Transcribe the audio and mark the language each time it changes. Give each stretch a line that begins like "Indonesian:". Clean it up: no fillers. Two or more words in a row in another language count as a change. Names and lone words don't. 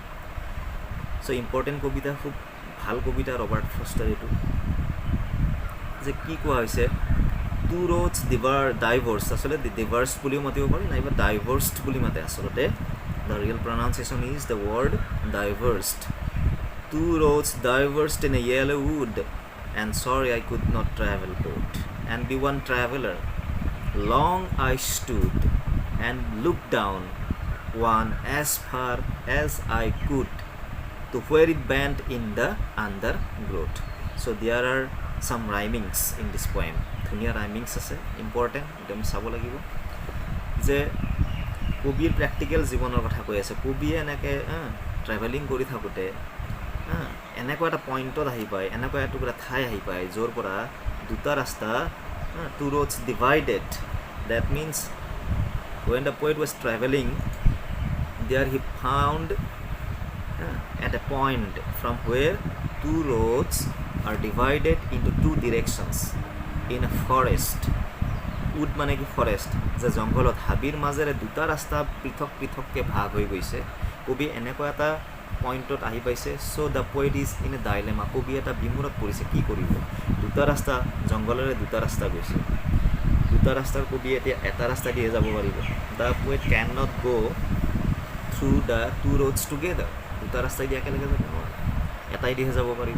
English: so important
Assamese: কবিতা, খুব ভাল কবিতা ৰবাৰ্ট ফ্ৰষ্টৰ এইটো, যে কি কোৱা হৈছে,
English: two roads diverse,
Assamese: আচলতে ডিভাৰ্ছ বুলিও মাতিব পাৰি, নাইবা ডাইভৰ্ছড বুলি মাতে আচলতে.
English: The real pronunciation is the word diverged. Two roads diverged in a yellow wood, and sorry I could not travel both, and be one traveler. Long I stood and looked down one as far as I could to where it bent in the undergrowth. So there are some rhymings in this poem.
Assamese: ধুনীয়া rhymings আছে, important, এইটো আমি চাব লাগিব. যে কবিৰ প্ৰেক্টিকেল জীৱনৰ কথা কৈ আছে. কবিয়ে এনেকৈ ট্ৰেভেলিং কৰি থাকোঁতে এনেকুৱা এটা পইণ্টত আহি পায়, এনেকুৱা এটুকুৰা ঠাই আহি পায়, য'ৰ পৰা দুটা ৰাস্তা,
English: two roads divided. That means when the poet was traveling, there he found at a point from where two roads are divided into two directions in a forest.
Assamese: Wood মানে কি ফৰেষ্ট, যে জংঘলত হাবিৰ মাজেৰে দুটা ৰাস্তা পৃথক পৃথককৈ ভাগ হৈ গৈছে. কবি এনেকুৱা এটা পইণ্টত আহি পাইছে.
English: So the poet is in a dilemma,
Assamese: কবি এটা বিমূৰত পৰিছে, কি কৰিব, দুটা ৰাস্তা, জংঘলেৰে দুটা ৰাস্তা গৈছে, দুটা ৰাস্তাৰ কবি এতিয়া এটা ৰাস্তা দিয়ে যাব পাৰিব.
English: The poet cannot go through the two roads together,
Assamese: দুটা ৰাস্তাই দি একেলগে যাব নোৱাৰে, এটাই দিহে যাব পাৰিব.